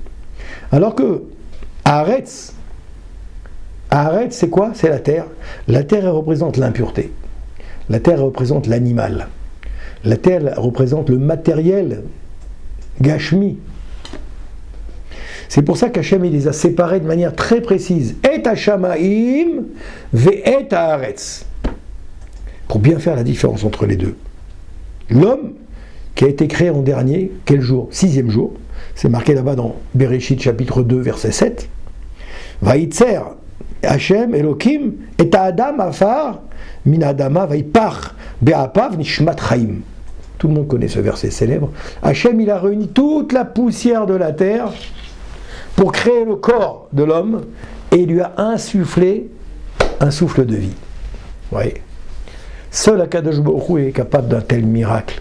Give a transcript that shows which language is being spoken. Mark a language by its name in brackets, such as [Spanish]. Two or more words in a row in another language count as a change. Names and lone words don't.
[French] Alors que Haaretz, c'est quoi? C'est la terre. La terre, elle représente l'impureté. La terre, elle représente l'animal. La terre, elle représente le matériel, Gashmi. C'est pour ça qu'Hachem, il les a séparés de manière très précise. [Hebrew] את השמים, ואת הארץ. [French] Pour bien faire la différence entre les deux. L'homme, qui a été créé en dernier, quel jour? 6e jour. C'est marqué là-bas dans Bereshit chapitre 2, verset 7. [Hebrew] וייצר ה' אלוקים את האדם עפר מן האדמה ויפח באפיו נשמת חיים. [French] Tout le monde connaît ce verset célèbre. Hachem, il a réuni toute la poussière de la terre pour créer le corps de l'homme et il lui a insufflé un souffle de vie. Oui. Seul Akadosh Baruch Hu est capable d'un tel miracle.